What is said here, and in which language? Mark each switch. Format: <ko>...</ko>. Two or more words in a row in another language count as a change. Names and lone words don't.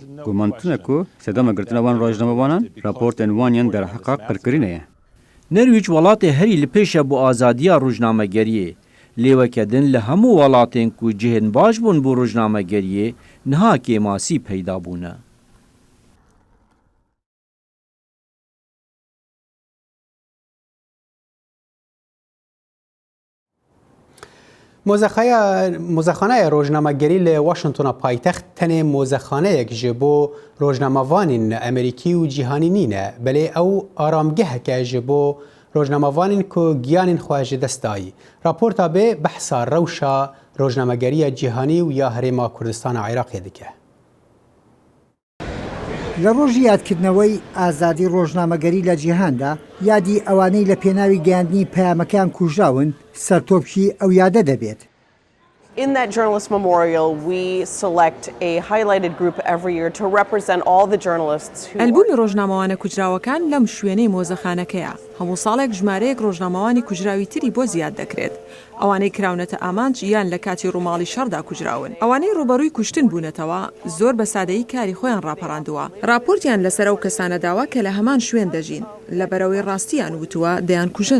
<ku>Guman tune ku sedama girtina wan rojnamevanan raportên wan yên derheqa qirkirînê ye. Nerwîc welatê herî li pêşe bu azadiya rojnamegeriyê. Lêwekedin li hemû welatên ku cihên baş bûn bu rojnamegeriyê niha kêmasî peyda bûne.</ku> <ckb>موزەخانەیە ڕۆژنامەگەری لە واشنتۆنە پایتەخت تەنێ مۆزەخانەیەک ji بۆ ڕۆژنامەوانین ئەمریکی و جیهانی نینە بەلێ ئەو ئارامگەهەکە ji بۆ ڕۆژنامەوانین</ckb> <ku>ku giyanên xwe ji dest dayî. Raporta bê behsa rewşa rojnamegeriya cîhanî û ya Herêma Kurdistana Iraqê dike.</ku> <ckb>لە ڕۆژی یادکردنەوەی ئازادی ڕۆژنامەگەری لە جیهاندا یادی ئەوانەی لە پێناوی گەیاندنی پەیامەکان کوژراون سەرتۆپشی ئەو یادە دەبێت.</ckb> <en>In that journalist memorial, we select a highlighted group every year to represent all the journalists who</en> <ckb>ئەلبومی ڕۆژنامەوانە کوژراوەکان لەم شوێنەی مۆزەخانەکەیە. هەموو ساڵێک ژمارەیەک ڕۆژنامەوانی کوژراوی تری بۆ زیاد دەکرێت. ئەوانەی کراونەتە ئامانج یان لە کاتی ڕووماڵی شەڕدا کوژراون. ئەوانەی ڕوبەڕووی کوشتن بوونەتەوە زۆر بە سادەیی کاری خۆیان ڕاپەڕاندووە. راپۆرتیان لەسەر ئەو کەسانە داوا کە لە هەمان شوێن دەژین. لە بەرەوەی ڕاستیان وتووە دەیان کوژن.</ckb>